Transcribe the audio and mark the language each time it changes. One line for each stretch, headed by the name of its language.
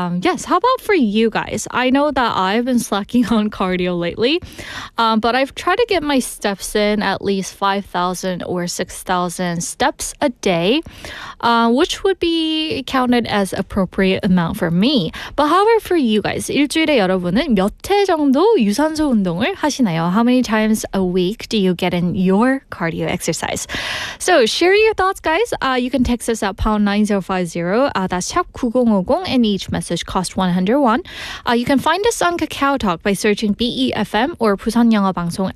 English: Yes, how about for you guys? I know that I've been slacking on cardio lately, but I've tried to get my steps in at least 5,000 or 6,000 steps a day, which would be counted as appropriate amount for me. But however, for you guys,
Korean: 일주일에 여러분은 몇 회 정도 유산소 운동을 하시나요?
English: How many times a week do you get in your cardio exercise? So share your thoughts, guys. You can text us at pound 9050. That's 샵 9050, and each message costs 100 won. You can find us on Kakao Talk by searching BEFM or 부산영어방송.